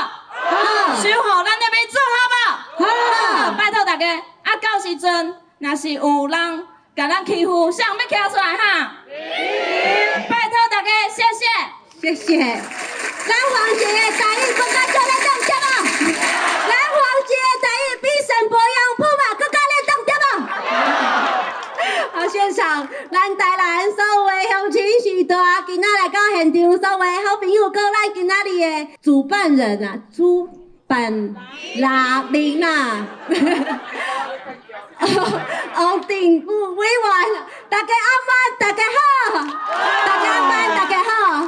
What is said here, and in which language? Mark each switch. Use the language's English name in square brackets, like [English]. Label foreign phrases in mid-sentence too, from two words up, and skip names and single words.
[Min Nan Chinese] 好。守护咱的民主，好无？好。拜托大家，啊，到时阵若是有人甲咱欺负，谁要徛出来哈？拜托大家，谢谢。谢谢。咱黄姐的台语更加做咧动对无？咱黄姐的台语比沈博阳铺嘛更加咧动对无？好，现场咱台南所有的乡亲时代，今仔来到现场所有的好朋友，跟咱今仔日的主办人啊，主办人啊，王定武委员，大家阿妈，大家好，大家阿妈，大家好。